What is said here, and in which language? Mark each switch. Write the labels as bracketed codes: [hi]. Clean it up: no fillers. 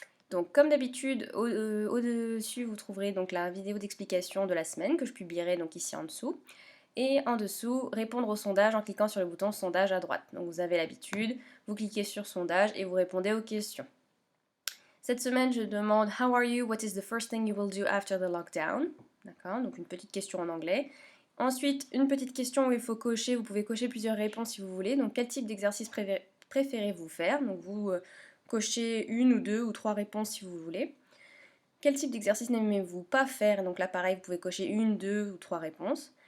[fr] Donc comme d'habitude, au-dessus vous trouverez donc la vidéo d'explication de la semaine que je publierai donc ici en dessous. Et en dessous, répondre au sondage en cliquant sur le bouton sondage à droite. Donc vous avez l'habitude, vous cliquez sur sondage et vous répondez aux questions. Cette semaine, je demande [en] How are you? What is the first thing you will do after the lockdown? [fr] D'accord, donc une petite question en anglais. Ensuite, une petite question où il faut cocher, vous pouvez cocher plusieurs réponses si vous voulez. Donc quel type d'exercice préférez-vous faire? Donc vous cochez une ou deux ou trois réponses si vous voulez. Quel type d'exercice n'aimez-vous pas faire? Donc là, pareil, vous pouvez cocher une, deux ou trois réponses.